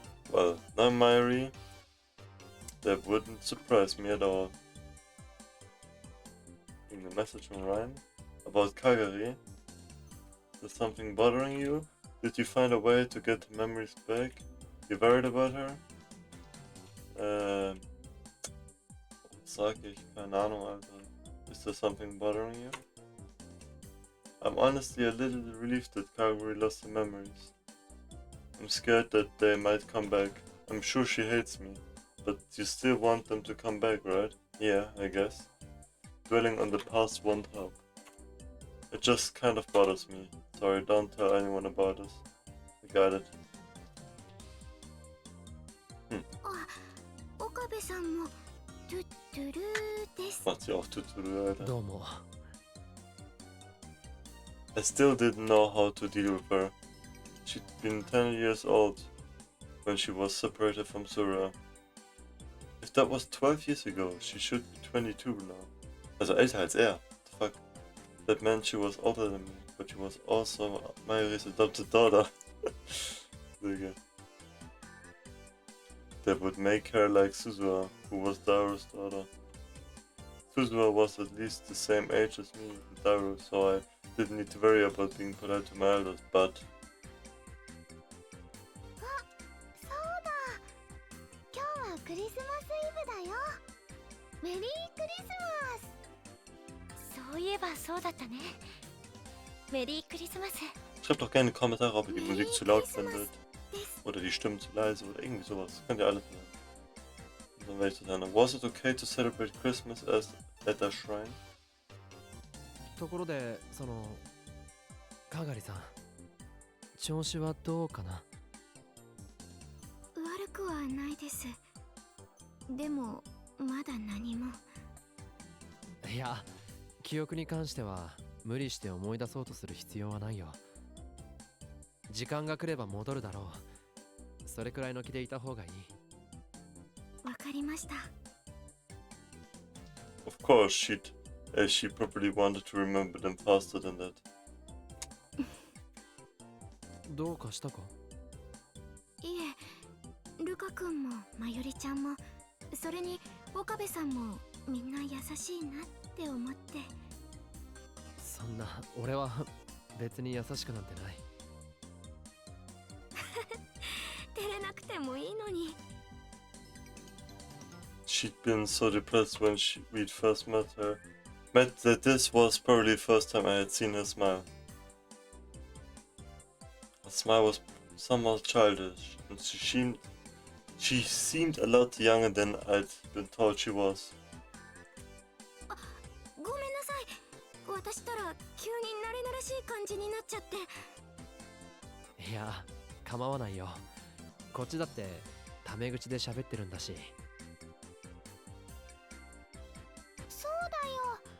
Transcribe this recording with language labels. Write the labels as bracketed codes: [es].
[en] Well, now Mayuri, that wouldn't surprise me at all. In the message from Ryan about Kagari, is there something bothering you? Did you find a way to get the memories back? You worried about her? [de] Sag ich, keine Ahnung, Alter. [en] Is there something bothering you? I'm honestly a little relieved that Kaguri lost the memories. I'm scared that they might come back. I'm sure she hates me, but you still want them to come back, right? Yeah, I guess. Dwelling on the past won't help. It just kind of bothers me. Sorry, don't tell anyone about this. I got it. [ja] 岡部さんもトゥットゥルーです。 [de] Macht sie auch Tuturu, Alter. [ja] どうも。 [en] I still didn't know how to deal with her. She'd been 10 years old when she was separated from Sura. If that was 12 years ago, she should be 22 now. [de] Also älter als er. [en] The fuck? That meant she was older than me, but she was also Mayuri's adopted daughter. [de] Digga. [en] That would make her like Suzuha, who was Daru's daughter. Suzuha was at least the same age as me and Daru, so I didn't need to worry about being polite to my elders, but... [ja] そうだ。今日はクリスマスイブだよ。メリークリスマス。そういえばそうだったね。メリークリスマス。 [de] Schreibt doch gerne Kommentare, ob ihr die Musik zu laut findet. Oder die Stimmen zu leise oder irgendwie sowas. Könnt ihr alles machen. Und dann werde ich das ändern. [en] Was it okay to celebrate Christmas at a shrine? [ja] ところで、その、かがりさん、調子はどうかな？悪くはないです。でもまだ何も。いや、記憶に関しては無理して思い出そうとする必要はないよ。時間が来れば戻るだろう。それくらいの気でいた方がいい。わかりました。 [en] Of course, she probably wanted to remember them faster than that. [ja] どうかしたか？いえ、ルカ君もまゆりちゃんも、それに岡部さんもみんな優しいなって思って。そんな、俺は別に優しくなんてない。照れなくてもいいのに。 [en] She'd been so depressed when we'd first met her. That this was probably the first time I had seen her smile. Her smile was somewhat childish, and she seemed a lot younger than I'd been told she was. [ja] ごめんなさい。私ったら急に慣れ慣れしい感じになっちゃって。いや、構わないよ。こっちだってタメ口で喋ってるんだし。そうだよ。